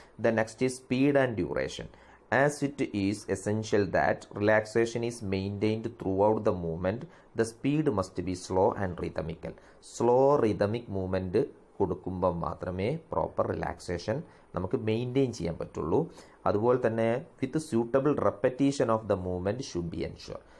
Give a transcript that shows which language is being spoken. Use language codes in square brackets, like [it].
[en] Then next is speed and duration. As it is essential that relaxation is maintained throughout the movement, the speed must be slow and rhythmical. [ml] Slow rhythmic movement കൊടുക്കുമ്പോൾ മാത്രമേ proper relaxation നമുക്ക് maintain ചെയ്യാൻ പറ്റുള്ളൂ. അതുപോലെ തന്നെ [en] With suitable repetition of the movement should be ensure.